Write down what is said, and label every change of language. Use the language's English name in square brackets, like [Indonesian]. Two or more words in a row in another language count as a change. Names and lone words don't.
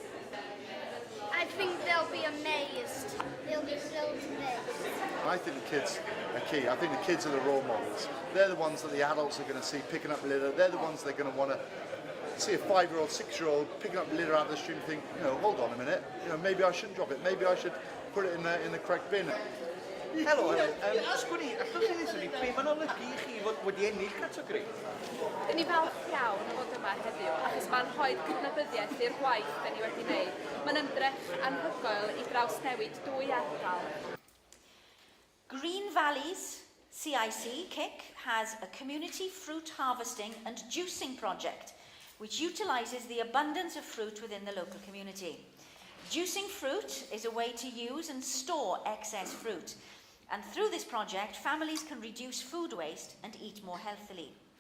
[English] I think they'll be amazed. They'll be thrilled to bits. I think the kids are key. I think the kids are the role models. They're the ones that the adults are going to see picking up litter. They're the ones they're going to want to see a 5-year-old, 6-year-old picking up litter out of the street and think, hold on a minute, maybe I shouldn't drop it. Maybe I should put it in the correct bin. [Welsh] Helo, asgwn i, allwch chi ddweud ni, be ma'n olygu i chi fod wedi ennill categori? Dyn ni falch iawn o fod yma heddiw, achos mae'n rhoi cydnabyddiaeth i'r gwaith da ni wedi wneud. Mae'n ymdrech anhygoel i drawsnewid dwy ardal. [English] Green Valleys CIC, KIC, has a community fruit harvesting and juicing project, which utilises the abundance of fruit within the local community. Juicing fruit is a way to use and store excess fruit, and through this project, families can reduce food waste and eat more healthily.